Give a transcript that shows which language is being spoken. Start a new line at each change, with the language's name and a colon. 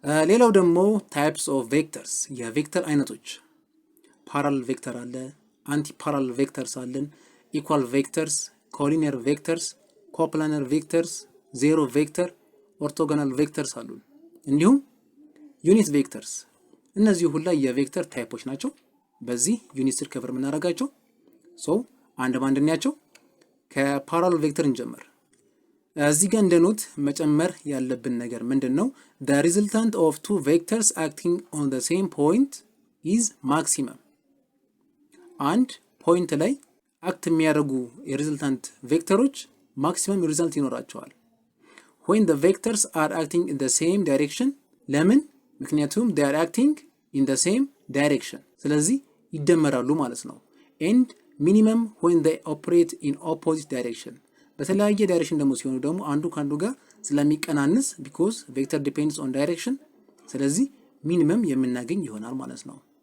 Amharic: ሌላው ደግሞ types of vectors የቬክተር አይነቶች parallel vector አለ፣ anti parallel vectors አለን፣ equal vectors፣ collinear vectors፣ coplanar vectors፣ zero vector፣ orthogonal vectors አሉ። እንዲሁም ዩኒት ቬክተርስ እነዚህ ሁሉ የቬክተር ታይፖች ናቸው። በዚህ ዩኒት ስር ከቨር የምናደርጋቸው አንድ ባንድ እናያቸው። ከፓራሌል ቬክተር እንጀምር። እዚህ ጋር እንደ ኖት መጨመር ያለብን ነገር ምንድነው?
English: the resultant of two vectors acting on the same point is maximum
Amharic: አንድ ፖይንት ላይ አክት የሚያደርጉ የሪዘልታንት ቬክተሮች ማክሲመም ሪዛልት ይኖራቸዋል።
English: when the vectors are acting in the same direction
Amharic: ለምን ምክንያቱም
English: they are acting in the same direction
Amharic: ስለዚህ ይደመራሉ ማለት ነው
English: and minimum when they operate in opposite direction
Amharic: በተለያየ ዳይሬክሽን ደግሞ ሲሆኑ ደግሞ አንዱ ካንዱ ጋር ስለሚቀናነስ
English: because vector depends on direction
Amharic: ስለዚህ ሚኒመም የምናገኝ ይሆናል ማለት ነው